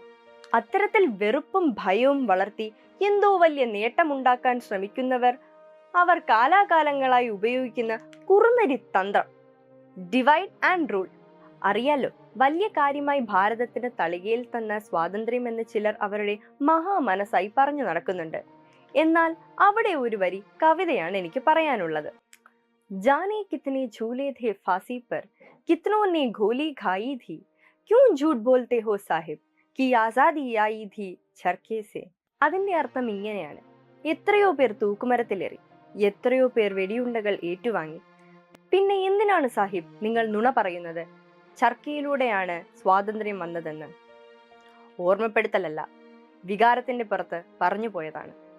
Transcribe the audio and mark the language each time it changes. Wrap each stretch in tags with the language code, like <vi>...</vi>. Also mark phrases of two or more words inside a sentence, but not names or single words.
<ml>അത്തരത്തിൽ വെറുപ്പും ഭയവും വളർത്തി എന്തോ വലിയ നേട്ടമുണ്ടാക്കാൻ ശ്രമിക്കുന്നവർ അവർ കാലാകാലങ്ങളായി ഉപയോഗിക്കുന്ന കുറുനരി തന്ത്രം,</ml> <en>divide and rule.</en> <ml>അറിയാലോ, വലിയ കാര്യമായി ഭാരതത്തിന് തളികയിൽ തന്ന സ്വാതന്ത്ര്യം എന്ന് ചിലർ അവരുടെ മഹാമനസ്സായി പറഞ്ഞു നടക്കുന്നുണ്ട്. എന്നാൽ അവിടെ ഒരു വരി കവിതയാണ് എനിക്ക് പറയാനുള്ളത്.</ml> <hi>जाने कितने झूले थे फांसी पर, कितनों ने गोली खाई थी, क्यों झूठ बोलते हो साहिब कि आजादी आई थी चरखे से.</hi> <ml>അതിന്റെ അർത്ഥം ഇങ്ങനെയാണ്: എത്രയോ പേർ തൂക്കുമരത്തിലേറി, എത്രയോ പേർ വെടിയുണ്ടകൾ ഏറ്റുവാങ്ങി, പിന്നെ എന്തിനാണ് സാഹിബ് നിങ്ങൾ നുണ പറയുന്നത്? ചർക്കയിലൂടെയാണ് സ്വാതന്ത്ര്യം വന്നതെന്ന്. ഓർമ്മപ്പെടുത്തലല്ല, വികാരത്തിന്റെ പുറത്ത് പറഞ്ഞു പോയതാണ്.</ml>